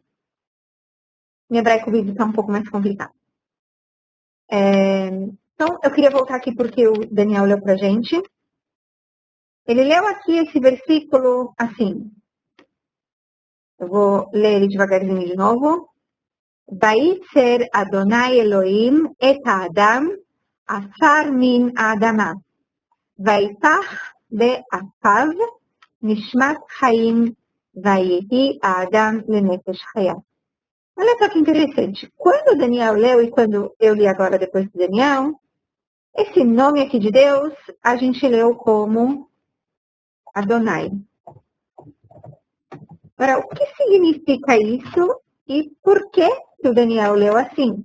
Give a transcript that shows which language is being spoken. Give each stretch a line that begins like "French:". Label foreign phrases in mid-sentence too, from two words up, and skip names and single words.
Portuguese: Em hebraico bíblico é um pouco mais complicado. Então, eu queria voltar aqui porque o Daniel leu pra gente. Ele leu aqui esse versículo assim. Eu vou ler ele devagarzinho de novo.
Hebrew: וייצר אדני אלהים את אדם עפר מן אדמה. ויפח באפיו נשמת חיים ויהי אדם לנפש חיה.
Portuguese: Olha só que interessante. Quando o Daniel leu e quando eu li agora depois do Daniel, esse nome aqui de Deus, a gente leu como Adonai. Agora, o que significa isso e por que o Daniel leu assim?